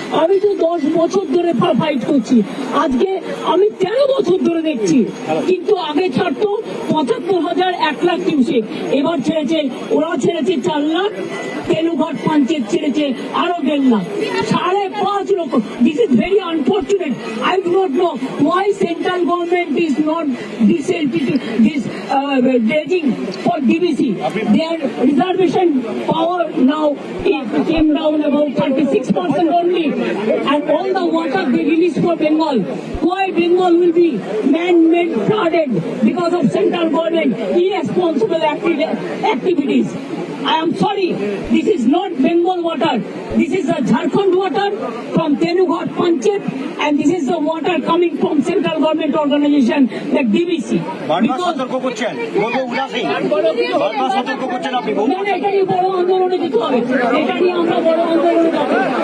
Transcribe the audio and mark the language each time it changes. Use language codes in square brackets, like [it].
[bn] আমি তো 10 বছর ধরে ফাইট করছি, আজকে আমি 13 বছর ধরে দেখছি, কিন্তু আগে ছাড়তো 75,000, 1 লাখ কিউসেক, এবার ছেড়েছে, ওরা ছেড়েছে 4 লাখ, তেলুঘাট পঞ্চায়েত ছেড়েছে আরো 1.5 লাখ, 5.5 লক্ষ। [en] This is very unfortunate. I do not know why central government is not this dredging for DBC. Their reservation power now it came down about 36% only, and all the water they release for Bengal. Why Bengal will be man-made flooded because of central government irresponsible activities? I am sorry, this is not Bengal water. This is the Jharkhand water from Tenughat Panchayat, and this is the water coming from central government organization like DBC. [bn] বারবার সতর্ক করছেন, বলবো উদাসী, বারবার সতর্ক করছেন আপনি। না, এটা নিয়ে বড় আন্দোলনে যেতে হবে, এটা নিয়ে আমরা বড় আন্দোলনে যাবো।